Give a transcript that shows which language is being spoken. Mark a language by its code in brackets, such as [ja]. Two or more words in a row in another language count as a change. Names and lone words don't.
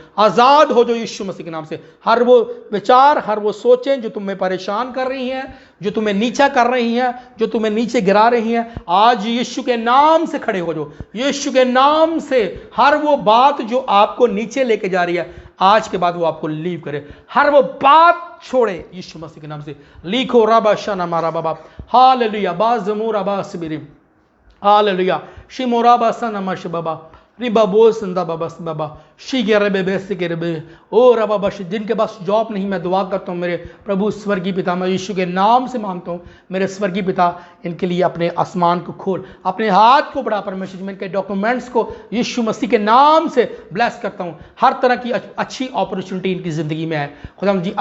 [hi] आज़ाद हो जो यीशु मसीह के नाम से। हर वो विचार, हर वो सोचें जो तुम्हें परेशान कर रही हैं, जो तुम्हें नीचा कर रही हैं, जो तुम्हें नीचे गिरा रही हैं, आज यीशु के नाम से खड़े हो जाओ। यीशु के नाम से हर वो बात जो आपको नीचे लेके जा रही है, आज के बाद वो आपको लीव करे। हर वो बात छोड़े यीशु मसीह के नाम से। लिखो रबा शना मारा बाबा। हालेलुया बाज़मूरा बासबिरिम। हालेलुया शिमोरा बासना मश बाबा। रिबा बोस संदा बाबा बाबा शीगेरबे बेसिगेरबे ओ रबा बश। जिनके पास जॉब नहीं, मैं दुआ करता हूँ मेरे प्रभु स्वर्गीय पिता, मैं यीशु के नाम से मांगता हूँ मेरे स्वर्गीय पिता, इनके लिए अपने आसमान को खोल, अपने हाथ को बढ़ा परमेश्वर, में इनके डॉक्यूमेंट्स को यीशु मसीह के नाम से ब्लेस करता हूँ। हर तरह की अच्छी अपॉर्चुनिटी इनकी ज़िंदगी में है खुदावंद जी।